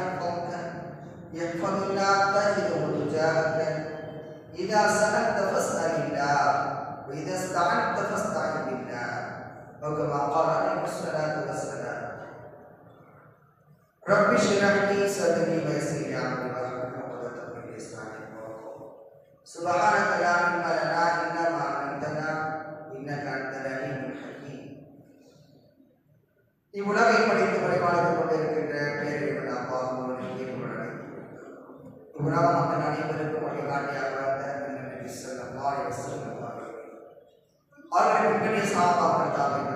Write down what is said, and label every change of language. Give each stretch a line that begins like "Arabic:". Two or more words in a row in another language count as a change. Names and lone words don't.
Arabic: تجده تجاهك إذا سألت فاسأل الله وإذا استعنت فاستعن بالله، وكما قال عليه الصلاة والسلام: رب اشرح لي صدري ويسر لي أمري واحلل عقدة من لساني يفقهوا قولي. سبحانك لا علم لنا إلا ما علمتنا إنك أنت العليم الحكيم.
Tamil: இவ்வுலகை படித்து வழிபாடுகள் கொண்டிருக்கின்ற பேரில் உலக மக்கள் அனைவருக்கும் வழிகாட்டியாக நபி
Arabic: صلى الله عليه وسلم
Tamil: அவர்கள் பின்னணி சாபாக்கள்